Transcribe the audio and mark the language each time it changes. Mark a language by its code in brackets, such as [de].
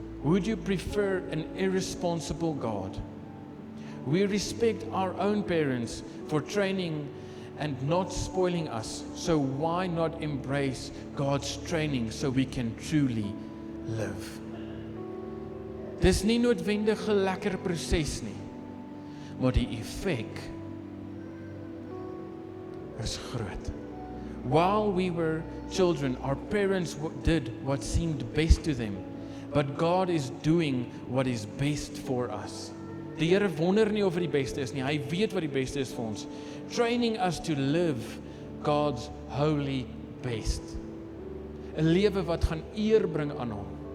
[en] Would you prefer an irresponsible God? We respect our own parents for training and not spoiling us, so why not embrace God's training so we can truly live? [af] Dis nie noodwendig 'n lekker proses nie, maar die effek is groot. [en] While we were children, our parents did what seemed best to them, but God is doing what is best for us. [af] Die Here wonder nie of dit die beste is nie, hy weet wat die beste is vir ons. [en] Training us to live God's holy best. [af] 'n Lewe wat gaan eer bring aan hom.